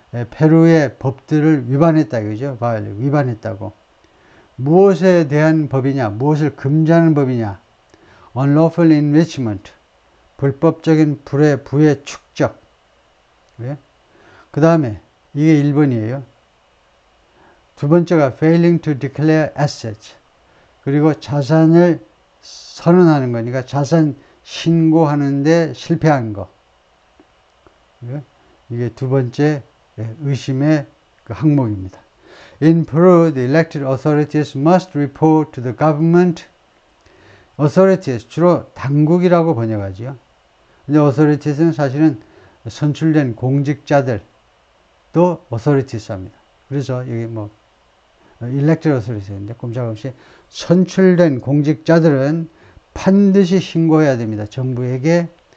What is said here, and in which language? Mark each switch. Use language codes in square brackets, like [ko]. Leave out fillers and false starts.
[ko] 페루의 법들을 위반했다 이거죠. 위반했다고. 무엇에 대한 법이냐? 무엇을 금지하는 법이냐? [en] unlawful enrichment. [ko] 불법적인 부의 축적. 그 다음에 이게 1번이에요. 두 번째가 [en] failing to declare assets. [ko] 그리고 자산을 선언하는 거니까 자산 신고하는데 실패한 거. 이게 두 번째 의심의 그 항목입니다. [en] In Peru, the elected authorities must report to the government. [ko] authorities, 주로 당국이라고 번역하죠. 근데 authorities는 사실은 선출된 공직자들도 authorities입니다. 그래서 여기 뭐 elected authorities인데 꼼짝없이 선출된 공직자들은 반드시 신고해야 됩니다. 정부에게